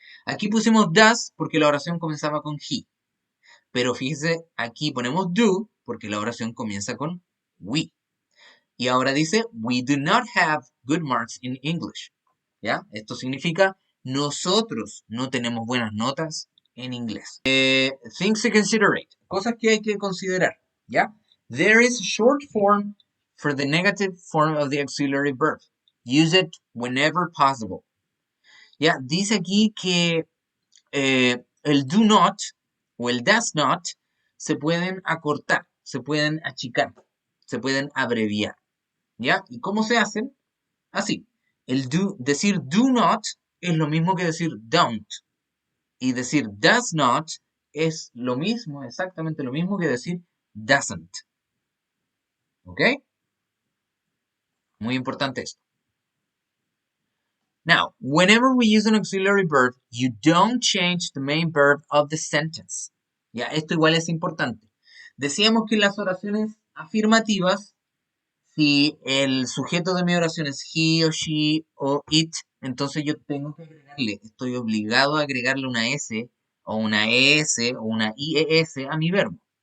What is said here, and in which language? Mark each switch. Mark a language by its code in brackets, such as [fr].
[es] Aquí pusimos does porque la oración comenzaba con he. Pero fíjese, aquí ponemos do porque la oración comienza con we. Y ahora dice, [en] we do not have good marks in English. [es] ¿Ya? Esto significa, nosotros no tenemos buenas notas en inglés. [en] Things to consider. [es] Cosas que hay que considerar. ¿Ya? [en] There is a short form for the negative form of the auxiliary verb. Use it whenever possible. [es] ¿Ya? Dice aquí que el do not o el does not se pueden acortar, se pueden achicar, se pueden abreviar. ¿Ya? ¿Y cómo se hacen? Así. Decir do not es lo mismo que decir don't. Y decir does not es lo mismo, exactamente lo mismo que decir doesn't. ¿Ok? Muy importante esto. [en] Now, whenever we use an auxiliary verb, you don't change the main verb of the sentence. [es] Ya, esto igual es importante. Decíamos que en las oraciones afirmativas, si el sujeto de mi oración es he o she o it, entonces yo tengo que agregarle, estoy obligado a agregarle una S o una ES o una IES a mi verbo.